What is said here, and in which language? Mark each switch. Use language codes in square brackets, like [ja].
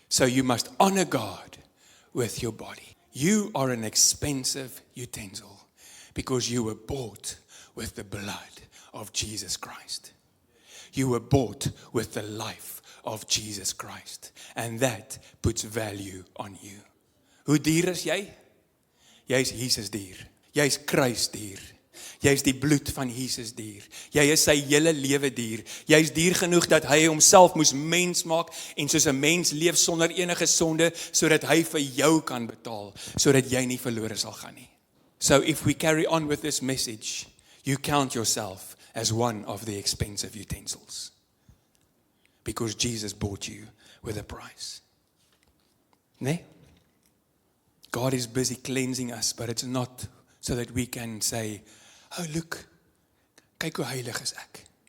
[en] So you must honor God with your body. You are an expensive utensil because you were bought with the blood of Jesus Christ. You were bought with the life of Jesus Christ. And that puts value on you. [af] Hoe duur is jy? Jy is Jesus duur. Jy is kruisduur. Jy is die bloed van Jesus duur. Jy is sy hele lewe duur. Jy is duur genoeg dat hy homself moes mens maak en soos 'n mens leef sonder enige sonde, sodat hy vir jou kan betaal, sodat jy nie verlore sal gaan nie. [en] So if we carry on with this message, you count yourself as one of the expensive utensils. Because Jesus bought you with a price. Nee? God is busy cleansing us, but it's not so that we can say, oh look, [af] kyk hoe heilig is ek.